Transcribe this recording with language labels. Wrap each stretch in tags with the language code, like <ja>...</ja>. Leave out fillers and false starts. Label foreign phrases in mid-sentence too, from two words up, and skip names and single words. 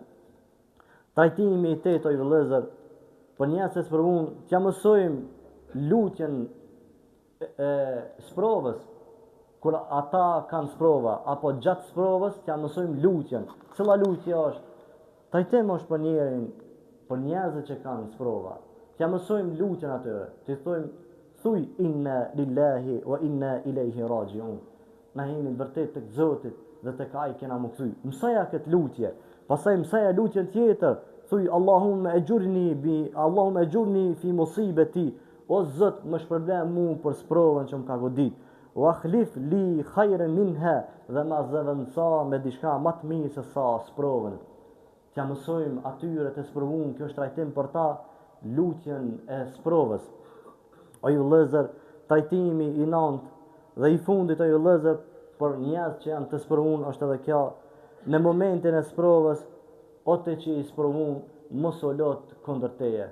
<sq>Trajtimi i tetë i vëllezër, për njerëzit të sprovun, t'ja mësojmë lutjen e sprovës. Kur ata kanë sprova, apo gjatë sprovës, t'ja mësojmë lutjen. Cila lutje është? Trajtim është për njerin, për njerëzit që kanë sprova. T'ja mësojmë lutjen atyre. T'i thojmë, thuj</sq> <ar>إنا لله وإنا إليه راجعون.</ar> <sq>Na jemi vërtet tek Zoti dhe tek Ai kena më kthy. Mësoja këtë lutje. Pastaj mësoja lutjen tjetër.</sq> <ar>Thuj اللهم أجرني في مصيبتي.</ar> <sq>O Zot, më shpërblen mua për sprovën që më ka godit.</sq> <ar>وأخلف لي خيرا منها,</ar> <sq>dhe ma zëvendësa me diçka më të mirë se sa sprovën. T'ja mësojmë atyre të sprovun, kjo është trajtim për ta, lutjen e sprovës. O ju vëllezër, trajtimi i 9 dhe i fundit o ju vëllezër për njerëz që janë të sprovun është edhe kjo, në momentin e sprovës, o te që i sprovun, mos o lot kundër teje.</sq>